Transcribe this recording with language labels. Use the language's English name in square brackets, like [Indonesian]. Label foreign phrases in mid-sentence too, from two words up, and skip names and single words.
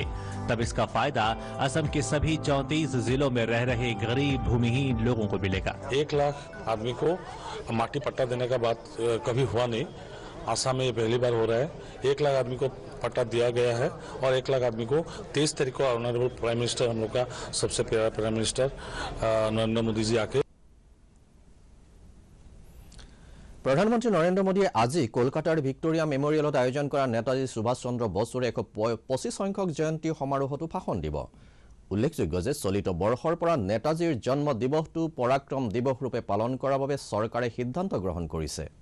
[Hindi] तब इसका फायदा असम के सभी 34 जिलों में रह रहे गरीब भूमिहीन लोगों को मिलेगा। 1 लाख आदमी को माटी पट्टा देने का बात कभी हुआ नहीं। आसाम में ये पहली बार हो रहा है। 1 लाख आदमी को पट्टा दिया गया है और 1 लाख आदमी को 23 तारीख को [English] honourable Prime Minister, [Hindi] हम लोग का सबसे प्यारा [English] Prime Minister [Hindi] नरेंद्र मोदी जी आके। [Assamese] প্ৰধানমন্ত্ৰী নৰেন্দ্ৰ মোদীয়ে আজি কলকাতাৰ ভিক্টোৰিয়া মেমৰিয়েলত আয়োজন কৰা নেতাজী সুভাষ চন্দ্ৰ বসুৰ 125 সংখ্যক জয়ন্তী সমাৰোহতো ভাষণ দিব। উল্লেখযোগ্য যে চলিত বৰ্ষৰ পৰা নেতাজীৰ জন্ম দিৱসটো পৰাক্ৰম দিৱস ৰূপে পালন কৰাৰ বাবে চৰকাৰে সিদ্ধান্ত গ্ৰহণ কৰিছে।